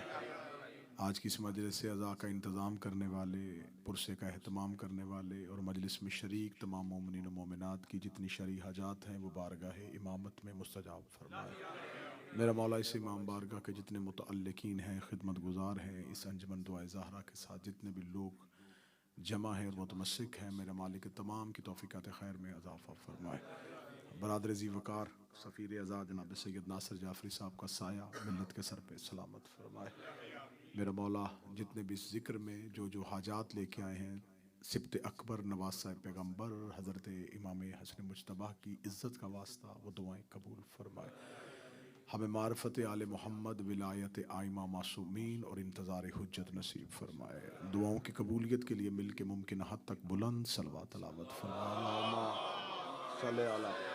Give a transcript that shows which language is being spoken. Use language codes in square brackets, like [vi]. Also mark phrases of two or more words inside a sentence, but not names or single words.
[ur] آج کی اس مجلس سے عزا کا انتظام کرنے والے، پرسے کا اہتمام کرنے والے اور مجلس میں شریک تمام مومنین و مومنات کی جتنی شرعی حاجات ہیں وہ بارگاہ امامت میں مستجاب فرمائے. میرا مولا اس امام بارگاہ کے جتنے متعلقین ہیں، خدمت گزار ہیں، اس انجمن دعائے زہرا کے ساتھ جتنے بھی لوگ جمع ہے اور متمسک ہیں، میرے مالک تمام کی توفیقات خیر میں اضافہ فرمائے. برادر ذی وقار سفیر عزا جناب سید ناصر جعفری صاحب کا سایہ ملت کے سر پہ سلامت فرمائے. میرا مولا جتنے بھی اس ذکر میں جو حاجات لے کے آئے ہیں, سبط اکبر نواز صاحب پیغمبر حضرت امام حسن مجتبیٰ کی عزت کا واسطہ وہ دعائیں قبول فرمائے. ہمیں معرفت آل محمد ولایت آئمہ معصومین اور انتظار حجت نصیب فرمائے. دعاؤں کی قبولیت کے لیے مل کے ممکن حد تک بلند صلوات تلاوت فرمائے.